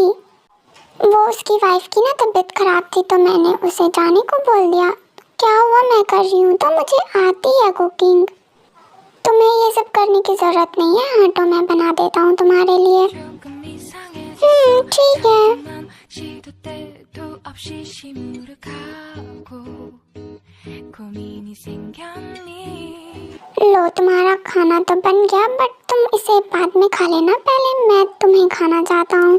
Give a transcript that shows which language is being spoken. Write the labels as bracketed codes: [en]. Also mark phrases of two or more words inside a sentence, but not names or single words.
[hi] वो उसकी वाइफ की ना तबीयत खराब थी तो मैंने उसे जाने को बोल दिया। क्या हुआ? मैं कर रही हूँ तो मुझे आती है कुकिंग। तुम्हें ये सब करने की जरूरत नहीं है। हाँ तो मैं बना देता हूँ तुम्हारे लिए। ठीक है। [ko] 시도 때도 없이 시무룩하고 고민이 생겼니 [hi] लो तुम्हारा खाना तो बन गया, बट तुम इसे बाद में खा लेना, पहले मैं तुम्हें खाना चाहता हूँ।